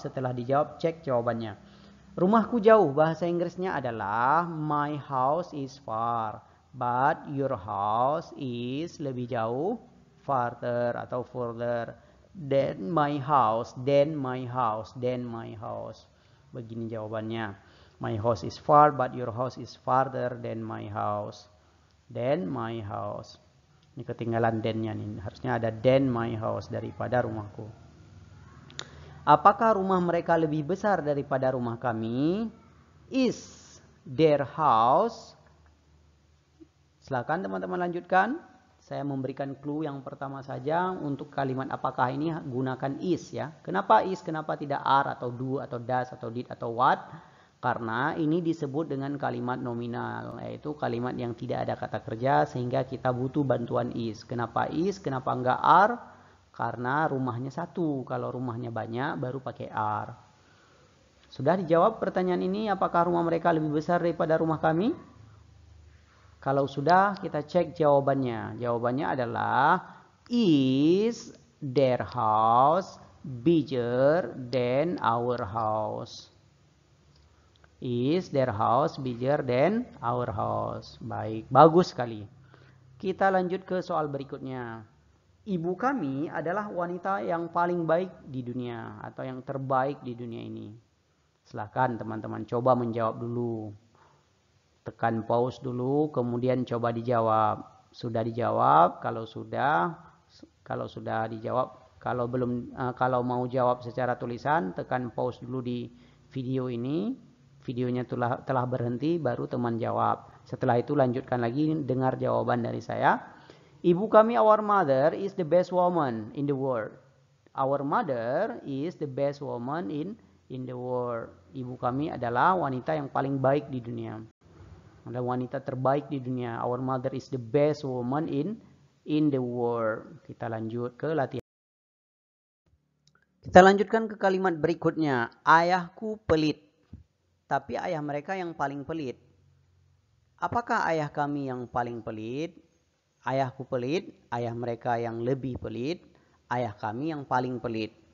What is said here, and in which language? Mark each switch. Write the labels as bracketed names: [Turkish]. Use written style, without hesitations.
[Indonesian] Setelah dijawab, cek jawabannya. Rumahku jauh, bahasa Inggrisnya adalah [English] my house is far, but your house is [Indonesian] lebih jauh, farther atau further. [English] Then my house, then my house, then my house. [Indonesian] Begini jawabannya. [English] My house is far, but your house is farther than my house. Then my house. [Indonesian] Ini ketinggalan then-nya nih. Harusnya ada [English] then my house [Indonesian] daripada rumahku. Apakah rumah mereka lebih besar daripada rumah kami? [English] Is their house? [Indonesian] Silakan teman-teman lanjutkan. Saya memberikan clue yang pertama saja untuk kalimat apakah ini gunakan is ya. Kenapa is? Kenapa tidak are atau do atau does atau did atau what? Karena ini disebut dengan kalimat nominal, yaitu kalimat yang tidak ada kata kerja sehingga kita butuh bantuan is. Kenapa is? Kenapa enggak are? Karena rumahnya satu. Kalau rumahnya banyak baru pakai are. Sudah dijawab pertanyaan ini, apakah rumah mereka lebih besar daripada rumah kami? Kalau sudah, kita cek jawabannya. Jawabannya adalah [English] is their house bigger than our house? Is their house bigger than our house? [Indonesian] Baik, bagus sekali. Kita lanjut ke soal berikutnya. Ibu kami adalah wanita yang paling baik di dunia atau yang terbaik di dunia ini. Silakan teman-teman coba menjawab dulu. tekan pause dulu, kemudian coba dijawab. Sudah dijawab, kalau sudah dijawab, kalau belum, kalau mau jawab secara tulisan, tekan pause dulu di video ini. Videonya telah berhenti, baru teman jawab. Setelah itu lanjutkan lagi, dengar jawaban dari saya. Ibu kami, [English] our mother is the best woman in the world. Our mother is the best woman in the world. [Indonesian] Ibu kami adalah wanita yang paling baik di dunia. Adalah wanita terbaik di dunia. [English] Our mother is the best woman in the world. [Indonesian] Kita lanjut ke latihan. Kita lanjutkan ke kalimat berikutnya. Ayahku pelit, tapi ayah mereka yang paling pelit. Apakah ayah kami yang paling pelit? Ayahku pelit, ayah mereka yang lebih pelit, ayah kami yang paling pelit.